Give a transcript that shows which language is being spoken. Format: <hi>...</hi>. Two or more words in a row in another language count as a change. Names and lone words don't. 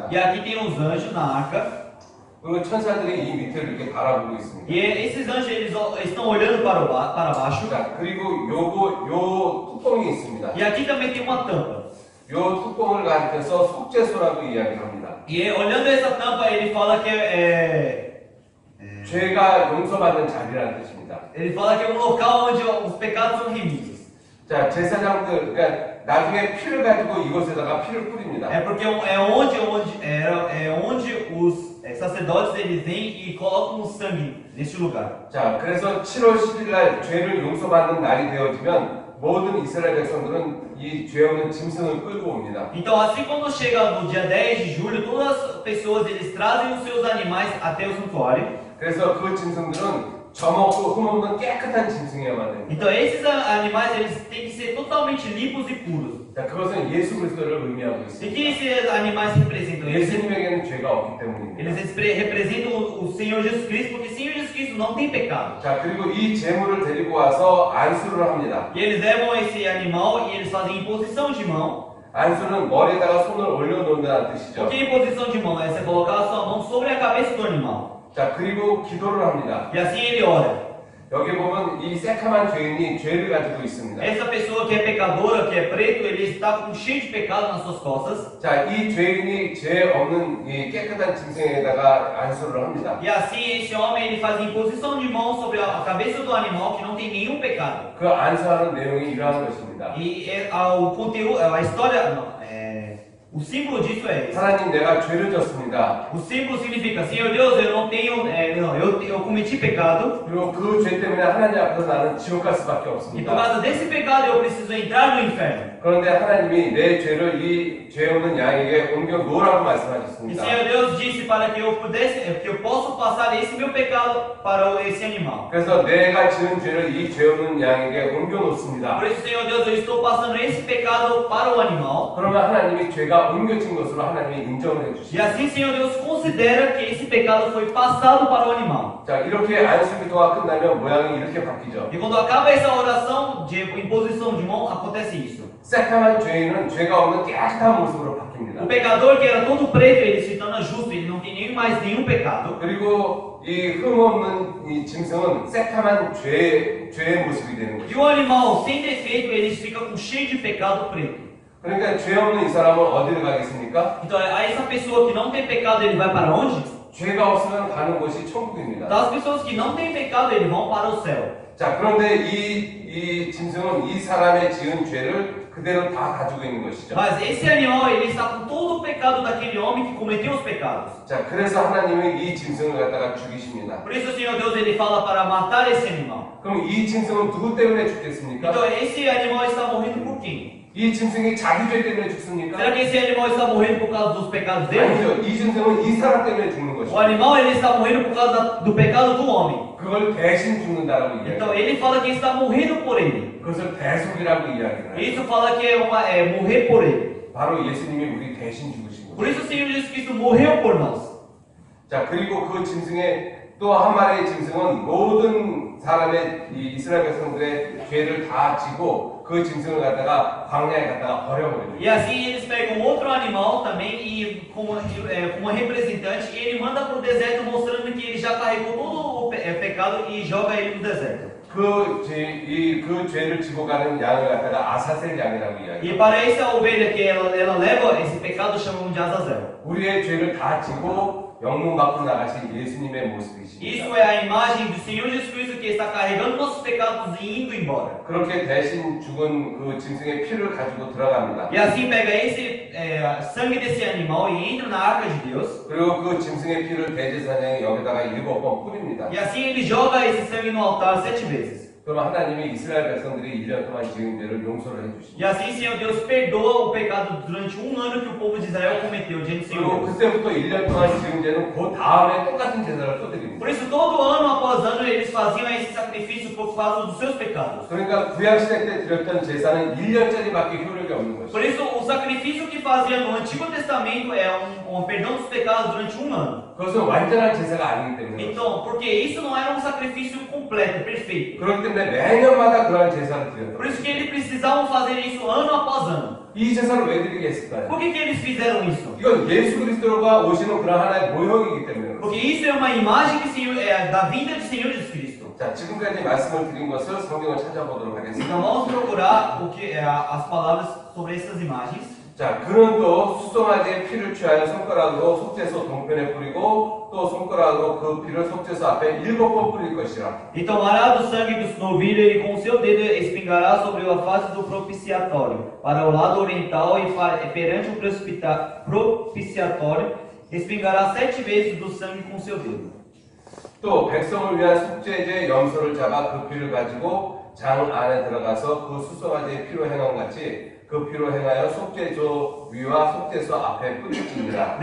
<pt>E aqui tem os anjos na arca.</pt> <ko>그 천사들이 이 밑을 이렇게 바라보고 있습니다.</ko> <pt>E esses anjos eles estão olhando para baixo.</pt> <ko>자, 그리고 요 뚜껑이 있습니다.</ko> <pt>E aqui também tem uma tampa.</pt> <ko>요 뚜껑을 가리켜서 속죄소라고 이야기를 합니다.</ko> <pt>E olhando essa tampa, ele fala que</pt> <ko>죄가 용서받는 자리라는 뜻입니다.</ko> <pt>ele fala que é um local onde os pecados são remidos.</pt> <ko>자, 제사장들, 그러니까 나중에 피를 가지고 이곳에다가 피를 뿌립니다.</ko> <pt>É porque é onde os sacerdotes eles vêm e colocam o sangue neste lugar.</pt> <ko>자, 그래서 7월 10일 날 죄를 용서받는 날이 되어지면 모든 이스라엘 백성들은 이 죄 없는 짐승을 끌고 옵니다.</ko> <pt>Então, assim quando chega no dia 10 de julho, todas as pessoas eles trazem os seus animais até o santuário.</pt> <ko>그래서 그 짐승들은 점없고 흠없는 깨끗한 짐승이어야만 됩니다.</ko> <pt>Então, esses animais eles têm que ser totalmente limpos e puros.</pt> <ko>자, 그것은 예수 그리스도를 의미하고</ko> <pt>E</pt> <ko>있습니다.</ko> <pt>que esses animais representam?</pt> <ko>예수님에게는 죄가 없기 때문입니다.</ko> <pt>Eles representam o Senhor Jesus Cristo, porque o Senhor Jesus Cristo não tem pecado.</pt> <ko>자, 그리고 이 제물을 데리고 와서 안수를 합니다.</ko> <pt>E eles levam esse animal e eles fazem imposição de mão.</pt> <ko>안수는 머리에다가 손을 올려놓는다는 뜻이죠.</ko> <pt>O que é imposição de mão? É você colocar a sua mão sobre a cabeça do animal.</pt> <ko>자, 그리고 기도를 합니다.</ko> <pt>E assim ele ora.</pt> <ko>여기 보면 이 새카만 죄인이 죄를 가지고 있습니다.</ko> <pt>Essa pessoa que é pecadora, que é preto, ele está cheio de pecado nas suas costas.</pt> <ko>자, 이 죄인이 죄 없는 이 깨끗한 짐승에다가 안수를 합니다.</ko> <pt>E assim esse homem ele faz imposição de mão sobre a cabeça do animal que não tem nenhum pecado.</pt> <ko>그 안수하는 내용이 이러한 것입니다.</ko> <pt>E o conteúdo, a história, não, o símbolo disso é esse.</pt> <ko>하나님, 내가 죄를 졌습니다.</ko> <pt>O símbolo significa, Senhor Deus, eu não tenho, eu cometi pecado.</pt> <ko>그리고 그 죄 때문에 하나님 앞에서 나는 지옥 갈 수밖에</ko> <pt>E por</pt> <ko>없습니다.</ko> <pt>causa desse pecado eu preciso entrar no inferno.</pt> <ko>그런데 하나님이 내 죄를 이 죄 없는 양에게 옮겨 놓으라고</ko> <pt>E</pt> <ko>말씀하셨습니다.</ko> <pt>Senhor Deus disse para que eu possa passar esse meu pecado para esse animal.</pt> <ko>그래서 내가 지은 죄를 이 죄 없는 양에게 옮겨 놓습니다.</ko> <pt>Por isso, Senhor Deus, eu estou passando esse pecado para o animal.</pt> <ko>그러면 하나님이 죄가 옮겨진 것으로 하나님이 인정을</ko> <pt>E</pt> <ko>해주시죠.</ko> <pt>assim, Senhor Deus, considera que esse pecado foi passado para o animal.</pt> <ko>자, 이렇게 안수 기도가 끝나면 모양이 이렇게 바뀌죠.</ko> <pt>E quando acaba essa oração de imposição de mão, acontece isso.</pt> <ko>새카만 죄인은 죄가 없는 깨끗한 모습으로</ko> <pt>O</pt> <ko>바뀝니다.</ko> <pt>pecador que era todo preto, ele se torna justo, ele não tem nem mais nenhum pecado.</pt> <ko>그리고 이 흠없는 이 짐승은 새카만 죄의 모습이 되는</ko> <pt>E</pt> <ko>거죠.</ko> <pt>o animal sem defeito, ele fica com cheio de pecado preto.</pt> <ko>그러니까 죄 없는 이 사람은 어디를 가겠습니까?</ko> <pt>Então, a essa pessoa que não tem pecado, ele vai para onde?</pt> <ko>죄가 없으면 가는 곳이 천국입니다.</ko> <pt>Então, as pessoas que não têm pecado, eles vão para o céu.</pt> <ko>자, 그런데 이 짐승은 이 사람의 지은 죄를 그대로 다 가지고 있는 것이죠.</ko> <pt>Mas esse animal, ele está com todo o pecado daquele homem que cometeu os pecados.</pt> <ko>자, 그래서 하나님이 이 짐승을 갖다가 죽이십니다.</ko> <pt>Por isso o Senhor Deus ele fala para matar esse animal.</pt> <ko>그럼 이 짐승은 누구 때문에 죽겠습니까?</ko> <pt>Então esse animal está morrendo por quem?</pt> <ko>이 짐승이 자기 죄 때문에 죽습니까?</ko> <pt>Será que esse animal está morrendo por causa dos pecados dele?</pt> <ko>아니죠. 이 짐승은 이 사람 때문에 죽는</ko> <pt>O</pt> <ko>것이죠.</ko> <pt>animal ele está morrendo por causa do pecado do homem.</pt> <ko>그걸 대신 죽는다라고</ko> <pt>Então</pt> <ko>이야기해요.</ko> <pt>ele fala que está morrendo por ele.</pt> <ko>그것을 대속이라고 이야기해요.</ko> <pt>Isso fala que é morrer por ele.</pt> <ko>바로 예수님이 우리 대신 죽으신</ko> <pt>Por</pt> <ko>거죠.</ko> <pt>isso o Senhor Jesus Cristo morreu por nós.</pt> <ko>자, 그리고 그 짐승의 또 한 마리의 짐승은 모든 사람의 이 이스라엘 백성들의 죄를 다 지고 그 짐승을 갖다가 광야에 갖다가 버려버려요.</ko> <pt>E assim eles pegam outro animal também e como representante e ele manda para o deserto mostrando que ele já carregou todo o pecado e joga ele no deserto.</pt> <ko>그 죄를 지고 가는 양을 갖다가 아사셀 양이라고 이야기해요.</ko> <pt>E para essa ovelha que ela leva esse pecado chamam de Azazel.</pt> <ko>우리의 죄를 다 지고 영문 밖으로 나가신 예수님의 모습이십니다.</ko> <pt>Isso é a imagem do Senhor Jesus Cristo que está carregando nossos pecados e indo embora.</pt> <ko>그렇게 대신 죽은 그 짐승의 피를 가지고 들어갑니다.</ko> <pt>E assim pega esse sangue desse animal e entra na arca de Deus.</pt> <ko>그리고 그 짐승의 피를 대제사장이 여기다가 7번 뿌립니다.</ko> <pt>E assim ele joga esse sangue no altar 7 vezes.</pt> <ko>그럼 하나님이 이스라엘 백성들이 1년 동안 지은 죄를 용서를</ko> <pt>E</pt> <ko>해주십니다.</ko> <pt>assim, Senhor Deus, perdoa o pecado durante um ano que o povo de Israel cometeu diante do</pt> <ko>그리고</ko> <pt>Senhor Deus.</pt> <ko>그때부터 1년 동안 지은 죄는 그 다음에 똑같은 제사를 또 드립니다.</ko> <pt>Por isso, todo ano após ano, eles faziam esse sacrifício por causa dos seus pecados.</pt> <ko>그러니까 구약시대 때 드렸던 제사는 1년짜리밖에 효력이 없는 것이죠.</ko> <pt>Por isso, o sacrifício que fazia no Antigo Testamento é um perdão dos pecados durante um ano.</pt> <ko>그것은 완전한 제사가 아니기 때문에</ko> <pt>Então, porque isso não era um sacrifício completo, perfeito.</pt> <ko>그렇기 때문에 매년마다 그러한 제사를 드렸다.</ko> <pt>Por isso que eles precisavam fazer isso ano após ano.</pt> <ko>이 제사를 왜 드리게 했을까요?</ko> <pt>Por que eles fizeram isso?</pt> <ko>이건 예수 그리스도가 오시는 그런 하나의 모형이기 때문에</ko> <pt>Porque isso é uma imagem da vinda do Senhor Jesus Cristo.</pt> <ko>자, 지금까지 말씀을 드린 것을 성경을 찾아보도록</ko> <pt>Então</pt> <ko>하겠습니다.</ko> <pt>vamos procurar as palavras sobre essas imagens.</pt> <ko>자, 그는 또 수송아지의 피를 취하여 손가락으로 속죄소 동편에 뿌리고 또 손가락으로 그 피를 속죄소 앞에 7번 뿌릴 것이라.</ko> <pt>E tomará do sangue do novilho e com seu dedo espingará sobre a face do propiciatório, para o lado oriental e perante o propiciatório, espingará 7 vezes do sangue com seu dedo.</pt> <ko>또 백성을 위한 속죄제 염소를 잡아 그 피를 가지고 장 안에 들어가서 그 수송아지의 피로 행한 같이 그 피로 행하여 속죄소 위와 속죄소 앞에 뿌릴지니라.</ko>